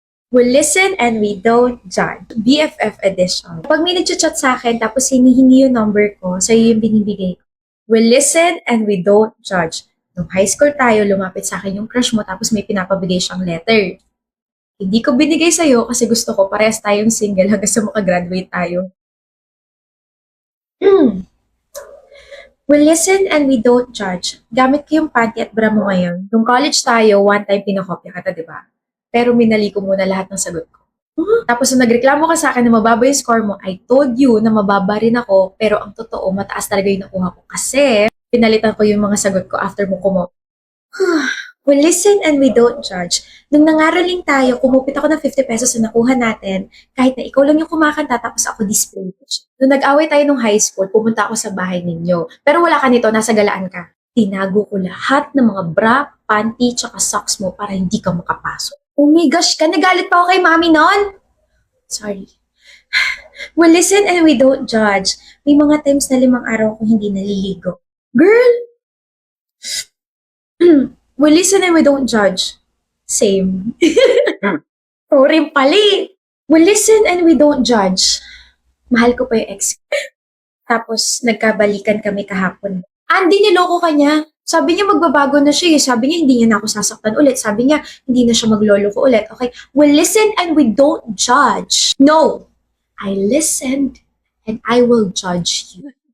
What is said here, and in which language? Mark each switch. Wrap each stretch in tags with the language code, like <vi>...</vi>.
<en>We listen and we don't judge. BFF edition.</en> <tl>Pag may nag-chat sa akin tapos hinihingi yung number ko, sa'yo yung binibigay ko.</tl> <en>We listen and we don't judge.</en> <tl>Nung high school tayo, lumapit sa akin yung crush mo tapos may pinapabigay siyang letter. Hindi ko binigay sa'yo kasi gusto ko parehas tayong single hanggang sa makagraduate tayo.</tl> <en>We listen and we don't judge.</en> <tl>Gamit ko yung panty at bra mo ngayon. Nung college tayo, one time pinakopya ka, diba? Pero minali ko muna lahat ng sagot ko. Tapos nung nagreklamo ka sa akin na mababa yung score mo,</tl> <en>I told you</en> <tl>na mababa rin ako, pero ang totoo, mataas talaga yung nakuha ko. Kasi pinalitan ko yung mga sagot ko after mo kumo.</tl> <en>We listen and we don't judge.</en> <tl>Nung nangaraling tayo, kumupit ako ng 50 pesos na nakuha natin, kahit na ikaw lang yung kumakanta tapos ako display. Nung nag-away tayo nung high school, pumunta ako sa bahay ninyo. Pero wala ka nito, nasa galaan ka. Tinago ko lahat ng mga bra, panty, tsaka socks mo para hindi ka makapasok.</tl> <en>Oh my gosh,</en> <tl>ka nagalit pa ako kay mami nun? Sorry.</tl> <en>We listen and we don't judge.</en> <tl>May mga times na 5 araw akong hindi naliligo.</tl> <en>Girl! We listen and we don't judge. Same. Rin pali. We listen and we don't judge.</en> <tl>Mahal ko pa yung ex. Tapos, nagkabalikan kami kahapon. Andy, niloko ka niya. Sabi niya magbabago na siya. Sabi niya hindi niya na ako sasaktan ulit. Sabi niya hindi na siya maglolo ko ulit.</tl> <en>Okay? We listen and we don't judge. No! I listened and I will judge you.</en>